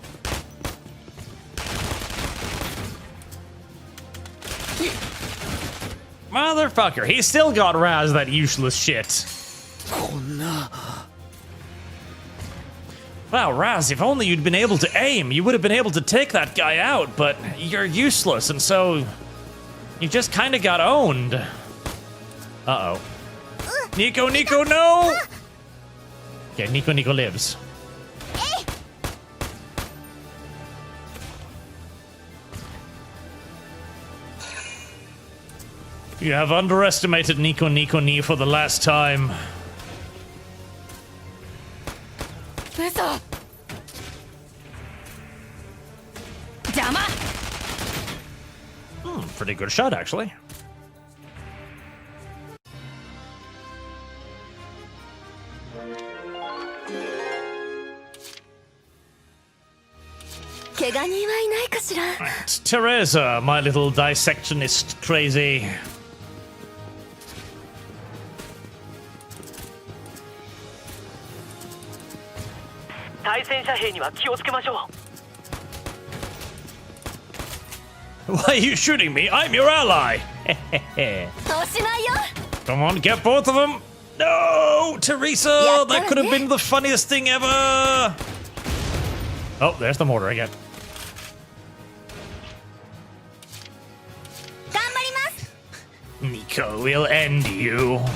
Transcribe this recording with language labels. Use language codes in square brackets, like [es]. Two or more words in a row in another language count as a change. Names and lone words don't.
[en] Motherfucker, he still got Raz, that useless shit. Wow, Raz, if only you'd been able to aim, you would have been able to take that guy out, but you're useless, and so you just kind of got owned. Uh-oh. Nico, no! Okay, Nico lives. You have underestimated Nico Ni for the last time. [ja] 嘘。邪魔。 [en] Pretty good shot, actually. Teresa, my little dissectionist crazy. [ja] 対戦車兵には気をつけましょう。 [en] Why are you shooting me? I'm your ally. Come on, get both of them. No, Teresa, that could have been the funniest thing ever. Oh, there's the mortar again. Nico will end you.